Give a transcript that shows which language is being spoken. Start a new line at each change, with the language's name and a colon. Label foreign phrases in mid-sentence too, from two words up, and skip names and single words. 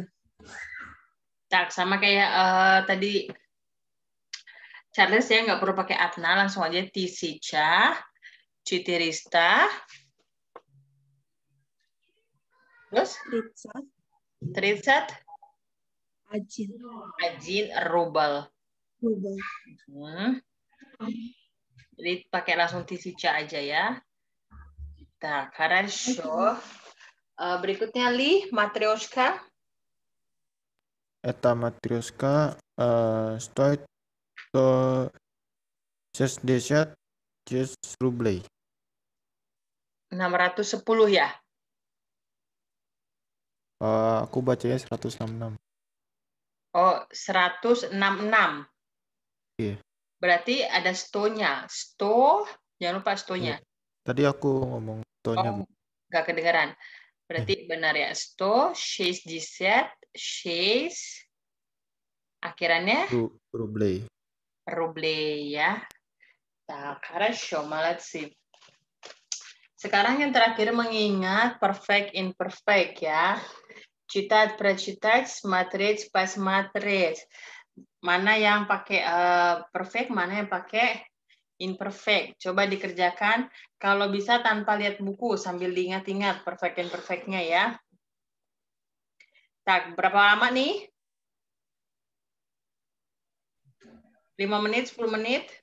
Indonesian: Tak, sama kayak tadi Charles ya, nggak perlu pakai atna, langsung aja
Russian: тысяча, четыреста,
Indonesian: terus Ritsat Ajin Rubel. Rube. Jadi pakai langsung tisica aja ya. Tak,
Russian: хорошо.
Indonesian: Berikutnya Li, Matryoshka.
Russian: Это матрёшка стоит 160 рублей.
Indonesian: 610 ya? Aku bacanya 166. Oh, 166. Iya. Berarti ada sto-nya. Sto, jangan lupa sto-nya. Tadi aku ngomong tonya, Bu. Oh, nggak kedengeran. Berarti benar ya. Sto, 60, 6, akhirannya Rubley. ruble ya.
Russian: Так, хорошо, молодцы.
Indonesian: Sekarang yang terakhir mengingat perfect imperfect ya.
Russian: Читать, прочитать, смотреть, посмотреть.
Indonesian: Mana yang pakai perfect, mana yang pakai imperfect. Coba dikerjakan kalau bisa tanpa lihat buku sambil diingat-ingat perfect imperfect-nya ya. Tak, berapa lama nih? 5 menit, 10 menit?